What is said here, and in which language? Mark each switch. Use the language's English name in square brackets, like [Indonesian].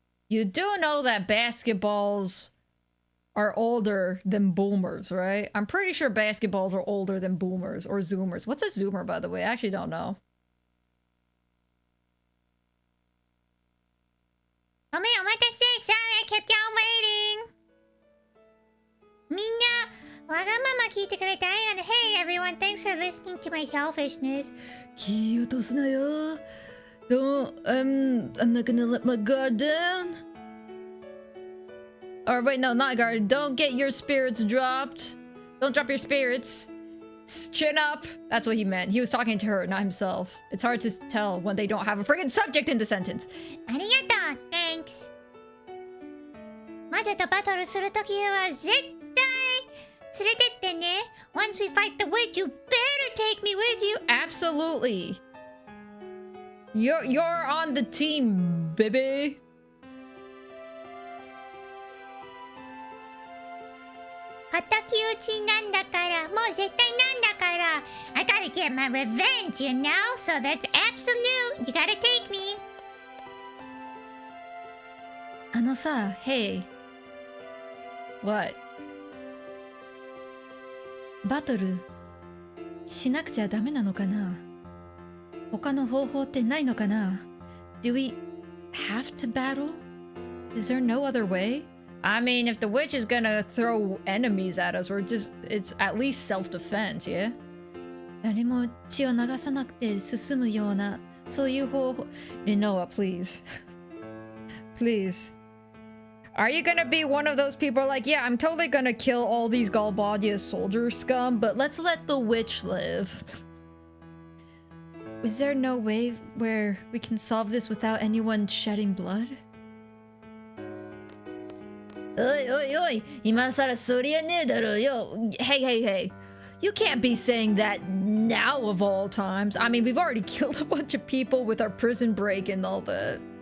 [English] You do know that basketballs are older than boomers, right? I'm pretty sure basketballs are older than boomers or zoomers. What's a zoomer, by the way? I actually don't know. [Japanese] ごめん、お待たせ。 [English] Sorry, I kept you waiting. [Japanese] みんな、わがまま聞いてくれてありがとう。 [English] Hey everyone, thanks for listening to my selfishness. [Japanese] 気落とすなよ。 [English] I'm not gonna let my guard down. Or wait, no, not guard. Don't get your spirits dropped. Don't drop your spirits. Chin up. That's what he meant. He was talking to her, not himself. It's hard to tell when they don't have a friggin' subject in the sentence. [Japanese] ありがとう。 [English] Thanks. [Japanese] 魔女とバトルするときは絶対連れてってね。 [English] Once we fight the witch, you better take me with you. Absolutely. You're on the team, baby. [Japanese] 敵討ちなんだから、もう絶対なんだから。 [English] I gotta get my revenge, you know? So that's absolute. You gotta take me. [Japanese] あのさ、 [English] Hey. What? [Japanese] バトルしなくちゃダメなのかな？他の方法ってないのかな？ [English] Do we have to battle? Is there no other way? I mean, if the witch is gonna throw enemies at us, it's at least self-defense, yeah? [Japanese] 誰も血を流さなくて進むような、そういう方法。 [English] Rinoa, please. Please. Are you gonna be one of those people like, yeah, I'm totally gonna kill all these Galbadia soldier scum, but let's let the witch live? Is there no way where we can solve this without anyone shedding blood? [Japanese] おいおいおい、今さらそりゃねえだろうよ。 [English] Hey, hey, hey. You can't be saying that now of all times. I mean, we've already killed a bunch of people with our prison break and all that.